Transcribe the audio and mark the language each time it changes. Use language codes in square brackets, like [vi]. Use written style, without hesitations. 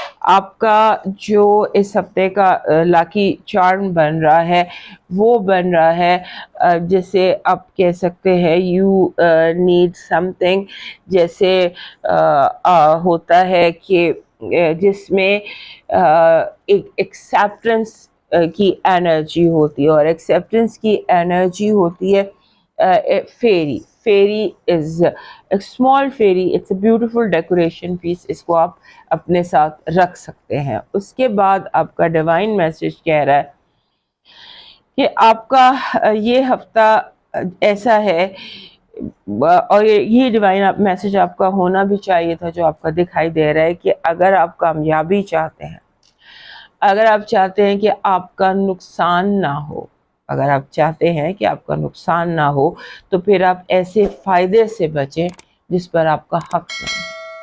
[ur] آپ کا جو اس ہفتے کا لاکی چارم بن رہا ہے وہ بن رہا ہے جیسے آپ کہہ سکتے ہیں [en] you need something, [ur] جیسے ہوتا ہے کہ جس میں ایک ایکسیپٹنس کی انرجی ہوتی ہے, اور ایکسیپٹنس کی انرجی ہوتی ہے ferry. [en] Fairy is a small fairy, it's a beautiful decoration piece. [ur] اس کو آپ اپنے ساتھ رکھ سکتے ہیں. اس کے بعد آپ کا ڈیوائن میسج کہہ رہا ہے کہ آپ کا یہ ہفتہ ایسا ہے, اور یہ ڈیوائن میسج آپ کا ہونا بھی چاہیے تھا جو آپ کا دکھائی دے رہا ہے, کہ اگر آپ کامیابی چاہتے ہیں, اگر آپ چاہتے ہیں کہ آپ کا نقصان نہ ہو, اگر آپ چاہتے ہیں کہ آپ کا نقصان نہ ہو, تو پھر آپ ایسے فائدے سے بچیں جس پر آپ کا حق نہیں.